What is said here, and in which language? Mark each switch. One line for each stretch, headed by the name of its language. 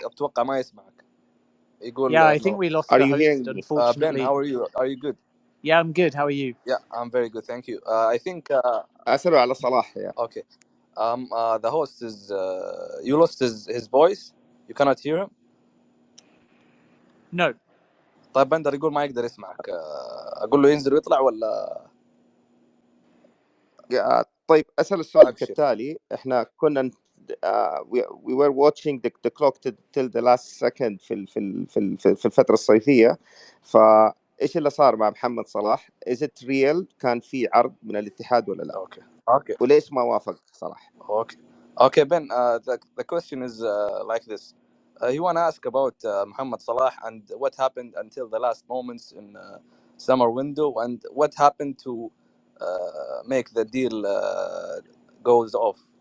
Arabic: اتوقع ما يسمعك. يقول
English: Yeah, I think we lost the host, unfortunately. Ben, how are you? Are you good? Yeah, I'm good. How are you? Yeah, I'm very good, thank you. I think
Arabic: أسأله على صلاح.
English: Yeah. Okay. The host is you lost his voice. You cannot hear him. No.
Arabic: طيب بندر يقول ما يقدر يسمعك. أقول له ينزل ويطلع ولا؟ طيب أسأل السؤال كالتالي. إحنا كنا
English: we were watching the clock till the last second
Arabic: في الفترة الصيفية. فإيش اللي صار مع محمد صلاح؟
English: Is it real؟
Arabic: كان في عرض من الاتحاد ولا لا؟
English: Okay.
Arabic: وليش ما وافق صلاح؟
English: Okay, Ben. The question is like this. You want to ask about Muhammad Salah and what happened until the last moments in summer window and what happened to make the deal goes off.